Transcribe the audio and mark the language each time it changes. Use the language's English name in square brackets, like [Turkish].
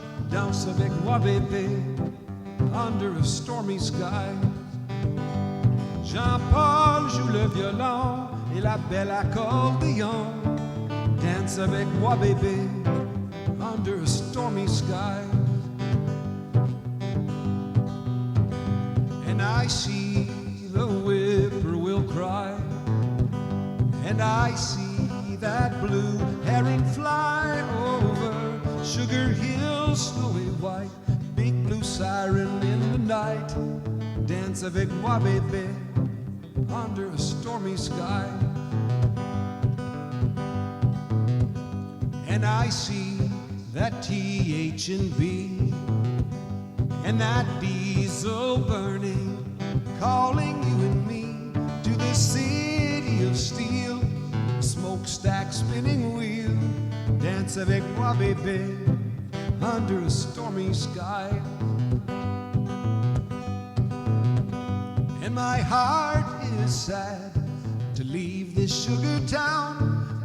[French] Danse avec moi bébé, [English] under a stormy sky. [French] Jean-Paul joue le violon et la belle accordéon. Dance avec moi bébé, [English] under a stormy sky. And I see the whippoorwill cry, and I see that blue heron fly over Sugar Hill, snowy white, big blue siren in the night. [French] Dance avec moi, bébé, [English] under a stormy sky. And I see that TH and B and that diesel burning, calling you and me to the city of steel, smokestack spinning wheel. [French] Dance avec moi, bébé, [English] under a stormy sky. And my heart is sad to leave this sugar town.